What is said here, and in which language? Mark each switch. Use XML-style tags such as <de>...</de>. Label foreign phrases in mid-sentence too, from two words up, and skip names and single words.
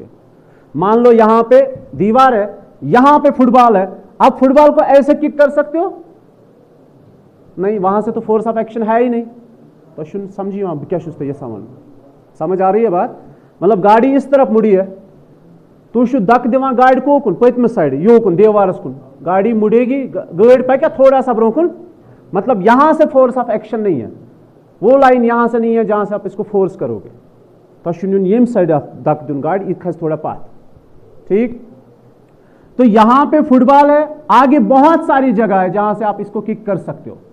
<hi>मान लो यहां पे दीवार है, यहां पे फुटबॉल है, आप फुटबॉल को ऐसे किक कर सकते हो? नहीं, वहां से तो</hi> <en>force of action</en> <hi>है ही नहीं। तो समझिए आप क्या शुस्त ये समझ आ रही है बात? मतलब गाड़ी इस तरफ मुड़ी है, तो</hi> <ks>दक दिवान गाड़ी कोकुन पत्म साइड योकुन देवारस कुन,</ks> <hi>गाड़ी मुड़ेगी,</hi> <ks>गाड़ी पक्या थोड़ा सा ब्रोकुन,</ks> <hi>मतलब यहां से</hi> <en>force of action</en> <hi>नहीं है, वो लाइन यहां से नहीं है जहां से आप इसको फोर्स करोगे।</hi> <ks>तो यम साइड दक दिन गाड़ी खस थोड़ा पाथ।</ks> <hi>ठीक, तो यहां पे फुटबॉल है, आगे बहुत सारी जगह है जहां से आप इसको किक कर सकते हो।</hi>